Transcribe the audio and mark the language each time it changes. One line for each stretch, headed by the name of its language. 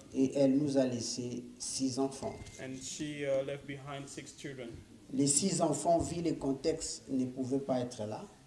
French: et elle nous a laissé 6 enfants.
English: and she left behind 6 children.
French: Les 6 enfants, vu le contexte, ne pouvaient pas être là.